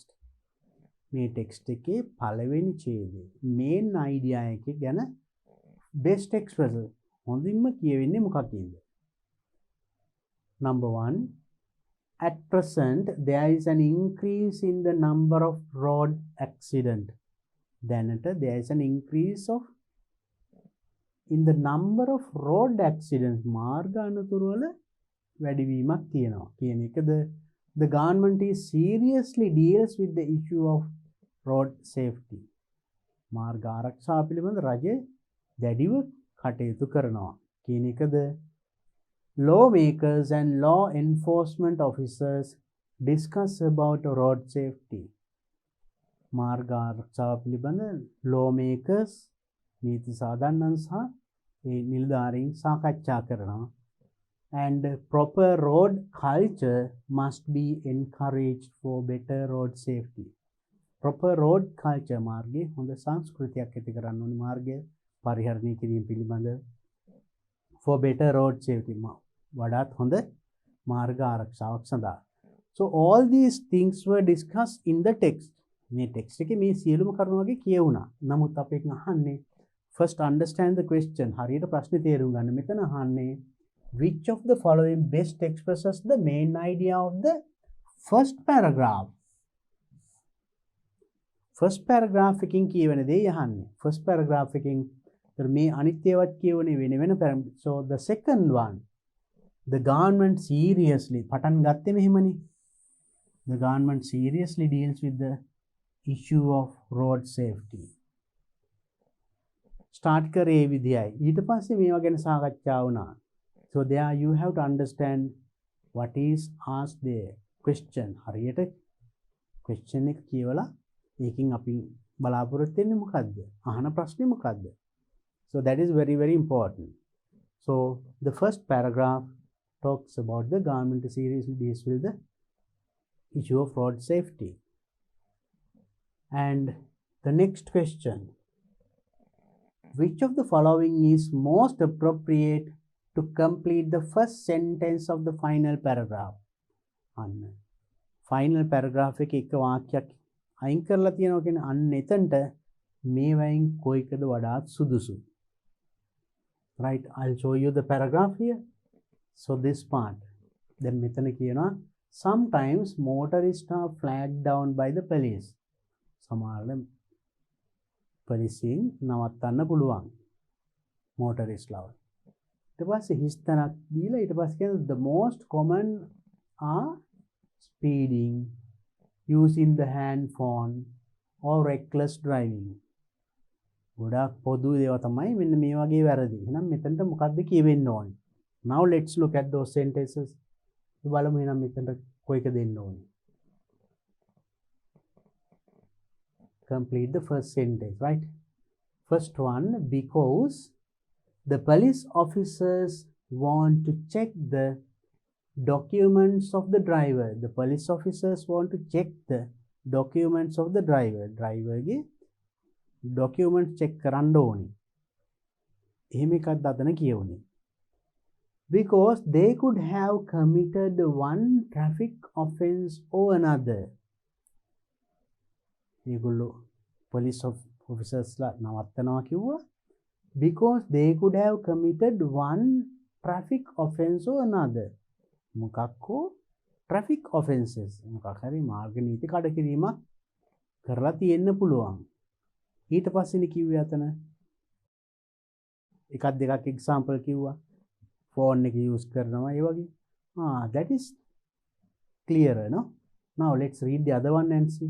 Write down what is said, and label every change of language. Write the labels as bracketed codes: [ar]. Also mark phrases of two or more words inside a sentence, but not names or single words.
[si] මේ text එකේ පළවෙනි ඡේදයේ [en] main idea [si] එක ගැන [en] best expresses [si] හොඳින්ම කියවෙන්නේ මොකක්ද? [en] Number 1, at present there is an increase in the number of road accident. Then there is an increase in the number of road accidents. [si] මාර්ග අනතුරු වල වැඩිවීමක් තියෙනවා කියන එකද? [en] The government is seriously deals with the issue of road safety. [si] මාර්ග ආරක්ෂාව පිළිබඳ රජය දැඩිව කටයුතු කරනවා කියන එකද? [en] Lawmakers and law enforcement officers discuss about road safety. [si] මාර්ග ආරක්ෂාව පිළිබඳ lawmakers නීති සාධන්නන් සහ නිලධාරීන් සාකච්ඡා කරනවා. [en] And proper road culture must be encouraged for better road safety. Proper road culture [si] මාර්ගයේ හොඳ සංස්කෘතියක් ඇති කරන්න ඕනේ මාර්ගය පරිහරණය කිරීම පිළිබඳ [en] for better road safety [si] වඩාත් හොඳ මාර්ග ආරක්ෂාවක් සඳහා. [en] So all these things were discussed in the text. [si] මේ text එකේ මේ සියලුම කරුණු වගේ කියවුණා. නමුත් අපෙන් අහන්නේ [en] first understand the question. [si] හරියට ප්‍රශ්නේ තේරුම් ගන්න. මෙතන අහන්නේ [en] which of the following best expresses the main idea of the first paragraph? First paragraph [si] එකකින් කියවෙන දේ යහන්නේ. [en] First paragraph [si] එකකින් මේ අනිත්‍යවත් කියවනේ වෙන [en] So the second one, the government seriously [si] පටන් ගත්තේ මෙහෙමනේ. [en] The government seriously deals with the issue of road safety. [si] Start කරේ විදියයි. ඊට පස්සේ මේවා ගැන සාකච්ඡා වුණා. [en] So there you have to understand what is asked there. Question. [si] හරියට question එක කියවලා ඒකෙන් අපි බලාපොරොත්තු වෙන්නේ මොකද්ද? අහන ප්‍රශ්නේ මොකද්ද? [en] So that is very, very important. So the first paragraph talks about the government seriously deals with the issue of road safety. And the next question, which of the following is most appropriate to complete the first sentence of the final paragraph? Final paragraph [si] එක වාක්‍යයක් අයින් කරලා තියෙනවා කියන්නේ අන්න එතනට මේවයින් කොයිකද වඩාත් සුදුසු? [en] Right, I'll show you the paragraph here. So this part, then [si] මෙතන කියනවා [en] sometimes motorists are flagged down by the police. [si] සමහරවිට පොලිසියෙන් නවත්තන්න පුළුවන් motorist ලව. ඊට පස්සේ හිස්තනක් දීලා ඊට පස්සේ කියන [en] the most common are speeding, using the hand phone or reckless driving. [si] ගොඩාක් පොදු ඒවා තමයි මෙන්න මේ වගේ වැරදි. එහෙනම් මෙතනට මොකක්ද කියවෙන්න ඕනේ? [en] Now let's look at those sentences. [si] බලමු එහෙනම් මෙතනට කොයික දෙන්න ඕනේ. [en] Complete the first sentence, right? First one, because the police officers want to check the documents of the driver. The police officers want to check the documents of the driver. [si] Driver ge [en] documents check [si] කරන්න ඕනේ. එහෙම එකක් අතන කියවුනේ. [en] Because they could have committed one traffic offence or another. [si] ඒගොල්ලෝ [en] police officers [si] ලා නවත්තනවා කිව්වා. [en] Because they could have committed one traffic offence or another. [si] මොකක්කෝ [en] traffic offences. [si] මොකක් හරි මාර්ග නීති කඩකිරීමක් කරලා තියෙන්න පුළුවන්. ඊට පස්සේනේ කිව්වේ අතන එකක් දෙකක් example කිව්වා. phone එක use කරනවා ඒ වගේ. [en] That is clearer, no? Now let's read the other one and see.